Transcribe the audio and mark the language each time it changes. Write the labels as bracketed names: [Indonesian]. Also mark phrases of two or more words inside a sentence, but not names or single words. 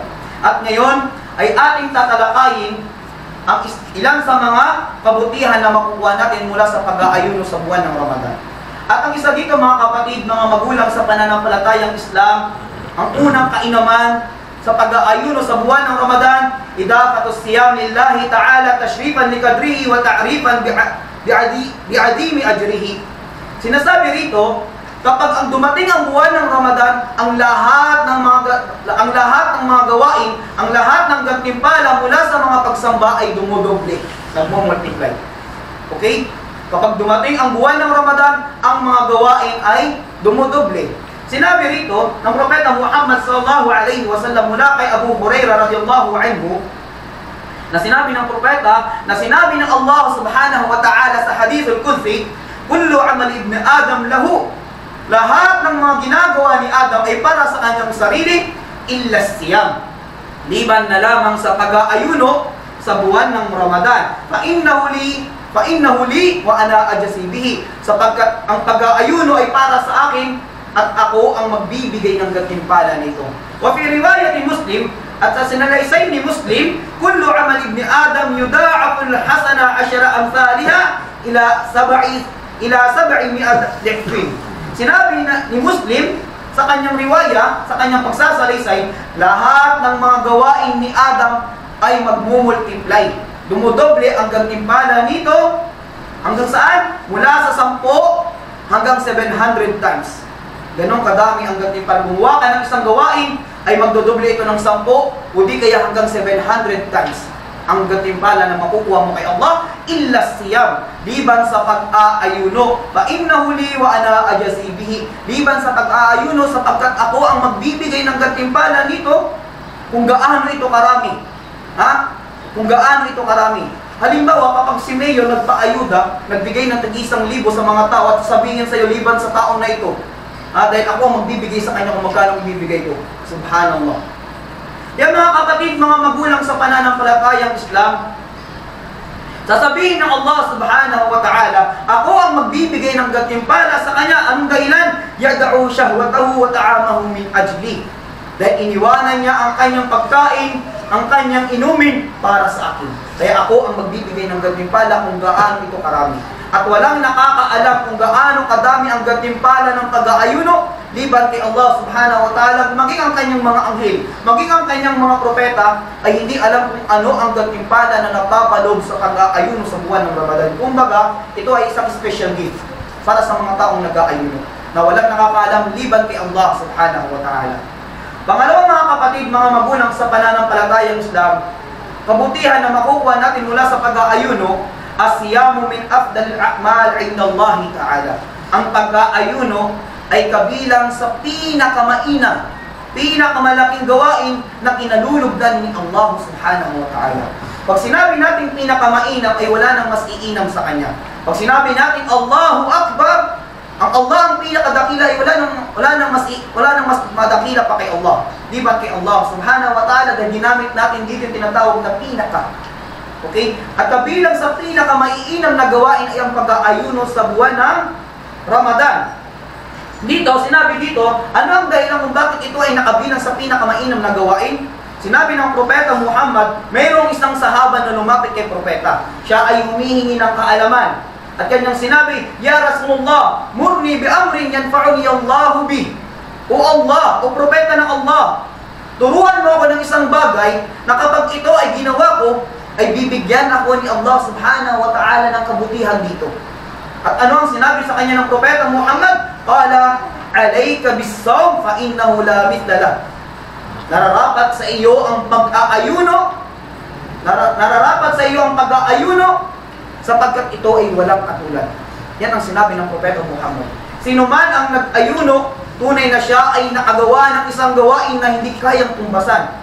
[Filipino] At ngayon, ay ating tatalakayin ang ilan sa mga kabutihan na makukuha natin mula sa pag-aayuno sa buwan ng Ramadan. At ang isa dito mga kapatid, mga magulang sa pananampalatayang Islam, ang unang kainaman sa pag-aayuno sa buwan ng Ramadan, [Arabic] إضافة الصيام لله تعالى تشريفا لقدره وتعريفا بعظيم أجره. [Filipino] Sinasabi rito, kapag ang dumating ang buwan ng Ramadan, ang lahat ng mga gawain, ang lahat ng gantimpala mula sa mga pagsamba ay dumudoble, nagmo-multiply. Okay? Kapag dumating ang buwan ng Ramadan, ang mga gawain ay dumudoble. Sinabi rito ng Propeta Muhammad [Arabic] صلى الله عليه وسلم [Filipino] mula kay Abu Hurairah [Arabic] رضي الله عنه, [Filipino] na sinabi ng propeta, na sinabi ng Allah [Arabic] سبحانه وتعالى [Filipino] sa hadith al-Qudsi, [Arabic] كل عمل ابن آدم له. [Filipino] Lahat ng mga ginagawa ni Adam ay para sa kanyang sarili, [Arabic] إلا الصيام, [Filipino] liban na lamang sa pag-aayuno sa buwan ng Ramadan. [Arabic] فإنه لي وأنا أجزي به. [Filipino] Sapagkat ang pag-aayuno ay para sa akin at ako ang magbibigay ng gantimpala nito. [Arabic] وفي رواية مسلم, [Filipino] at sa sinalaysay ni Muslim, [Arabic] كل عمل ابن آدم يضاعف الحسنة 10 أمثالها إلى 700 ضعف. [Filipino] Sinabi ni Muslim sa kanyang riwaya, sa kanyang pagsasalaysay, lahat ng mga gawain ni Adam ay magmumultiply. Dumudoble ang gantimpala nito hanggang saan? Mula sa 10 hanggang 700 times. Ganon kadami ang gantimpala. Gumawa ka ng isang gawain, ay magdodoble ito ng 10 o di kaya hanggang 700 times ang gantimpala na makukuha mo kay Allah, [Arabic] إلا الصيام, [Filipino] liban sa pag-aayuno. [Arabic] فإنه لي وأنا أجزي به. [Filipino] Liban sa pag-aayuno, sapagkat ako ang magbibigay ng gantimpala nito kung gaano ito karami. Ha? Kung gaano ito karami. Halimbawa, kapag si Mayor nagpaayuda, nagbigay ng tag-1,000 sa mga tao at sabihin sa iyo, liban sa taong na ito, dahil ako ang magbibigay sa kanya kung magkano ibibigay ko. Subhanallah. Yan mga kapatid, mga magulang sa pananampalatayang Islam, sasabihin ng Allah [Arabic] سبحانه وتعالى, [Filipino] ako ang magbibigay ng gantimpala sa kanya. Anong dahilan? [Arabic] يدع شهوته وطعامه من أجلي. [Filipino] Dahil iniwanan niya ang kanyang pagkain, ang kanyang inumin para sa akin. Kaya ako ang magbibigay ng gantimpala kung gaano ito karami. At walang nakakaalam kung gaano kadami ang gantimpala ng pag-aayuno, liban kay Allah [Arabic] سبحانه وتعالى. [Filipino] Maging ang kanyang mga anghel, maging ang kanyang mga propeta, ay hindi alam kung ano ang gantimpala na napapaloob sa pag-aayuno sa buwan ng Ramadan. Kumbaga, ito ay isang [English] special gift [Filipino] para sa mga taong nag-aayuno, na walang nakakaalam liban kay Allah [Arabic] سبحانه وتعالى. [Filipino] Pangalawa mga kapatid, mga magulang sa pananampalatayang Islam, kabutihan na makukuha natin mula sa pag-aayuno, [Arabic] الصيام من أفضل الأعمال عند الله تعالى. [Filipino] Ang pag-aayuno ay kabilang sa pinakamainam, pinakamalaking gawain na kinalulugdan ni Allah [Arabic] سبحانه وتعالى. [Filipino] Pag sinabi natin pinakamainam, ay wala nang mas iinam sa kanya. Pag sinabi natin [Arabic] الله أكبر, [Filipino] ang Allah ang pinakadakila, ay wala nang mas madakila pa kay Allah. Di ba kay Allah [Arabic] سبحانه وتعالى, [Filipino] dahil ginamit natin dito yung tinatawag na pinaka. Okay? At kabilang sa pinakamaiinam na gawain ay ang pag-aayuno sa buwan ng Ramadan. Dito, sinabi dito, ano ang dahilan kung bakit ito ay nakabilang sa pinakamainam na gawain? Sinabi ng Propeta Muhammad, mayroong isang sahaba na lumapit kay Propeta. Siya ay humihingi ng kaalaman. At kanyang sinabi, [Arabic] يا رسول الله مرني بأمر ينفعني الله به. [Filipino] O Allah, o Propeta ng Allah, turuan mo ako ng isang bagay na kapag ito ay ginawa ko, ay bibigyan ako ni Allah [Arabic] سبحانه وتعالى [Filipino] ng kabutihan dito. At ano ang sinabi sa kanya ng Propeta Muhammad? [Arabic] قال عليك بالصوم فإنه لا مثل له. [Filipino] Nararapat sa iyo ang pag-aayuno. Nararapat sa iyo ang pag-aayuno sapagkat ito ay walang katulad. Yan ang sinabi ng Propeta Muhammad. Sino man ang nag-ayuno, tunay na siya ay nakagawa ng isang gawain na hindi kayang tumbasan.